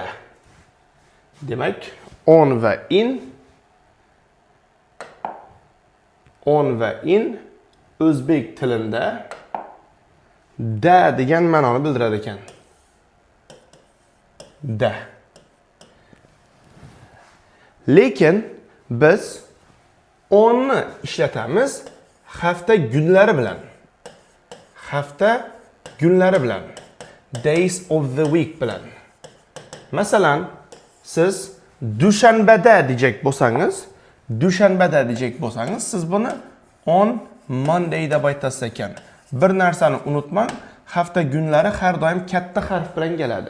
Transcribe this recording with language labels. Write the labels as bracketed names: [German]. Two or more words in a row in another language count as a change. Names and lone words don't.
[Uzbek] Demak, on va in o'zbek tilida da degan ma'noni bildiradi ekan. Da. Lekin biz onni ishlatamiz hafta kunlari bilan. Hafta kunlari bilan. [English] Days of the week bilan. [Uzbek] Masalan, siz dushanbada dejek bo'lsangiz, siz buni [English] on Monday [Uzbek] deb aytasiz ekan. Bir narsani unutmang, hafta kunlari har doim katta harf bilan keladi.